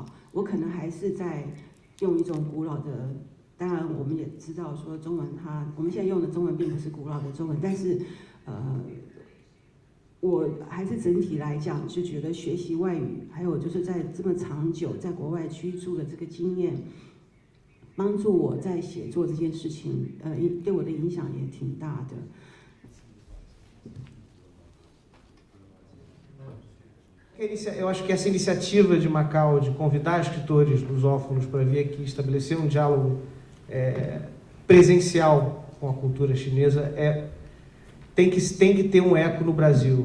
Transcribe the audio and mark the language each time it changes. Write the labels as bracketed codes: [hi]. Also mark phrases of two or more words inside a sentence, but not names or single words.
[zh] 我可能还是在用一种古老的，当然我们也知道说中文我们现在用的中文并不是古老的中文，但是我还是整体来讲就觉得学习外语，还有就是在这么长久在国外居住的这个经验，帮助我在写作这件事情，对我的影响也挺大的。 [pt] Eu acho que essa iniciativa de Macau de convidar escritores lusófonos para vir aqui estabelecer um diálogo presencial com a cultura chinesa tem que ter um eco no Brasil.